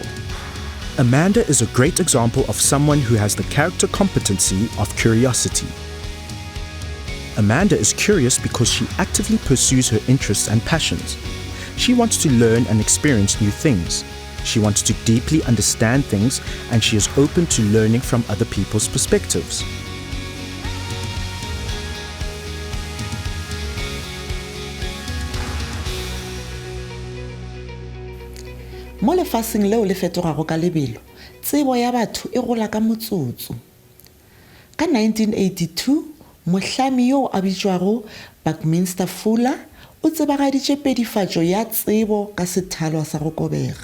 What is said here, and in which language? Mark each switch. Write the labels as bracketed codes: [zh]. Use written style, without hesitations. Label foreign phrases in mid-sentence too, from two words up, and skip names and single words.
[en] Amanda is a great example of someone who has the character competency of curiosity. Amanda is curious because she actively pursues her interests and passions. She wants to learn and experience new things. She wants to deeply understand things, and she is open to learning from other people's perspectives. [nso] Mo lefaseng leo le fetogago ka lebelo, tsebo ya batho e gola ka motsotso. Ka 1982, mohlami yo a bitšwago Buckminster Fuller o tsebagaditše pedifatšo ya tsebo ka sethalo sa go kobega.